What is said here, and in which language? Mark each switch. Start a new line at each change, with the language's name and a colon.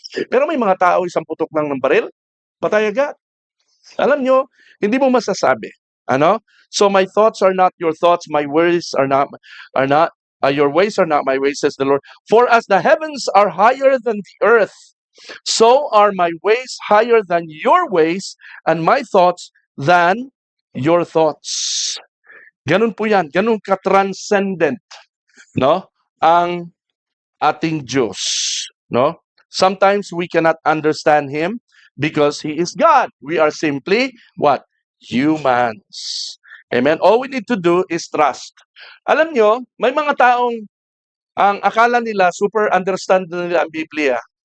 Filipino: Pero may mga tao, isang putok lang ng baril, patay agad. Alam niyo, hindi mo masasabi.
English: So my thoughts are not your thoughts, my words are not your ways are not my ways, says the Lord. For as the heavens are higher than the earth, so are my ways higher than your ways, and my thoughts than your thoughts.
Filipino: Ganun po yan. Ganun ka-transcendent, no? Ang ating Diyos, no?
English: Sometimes we cannot understand Him because He is God. We are simply, what? Humans. Amen? All we need to do is trust.
Filipino: Alam nyo, may mga taong ang akala nila, super understand nila ang Biblia.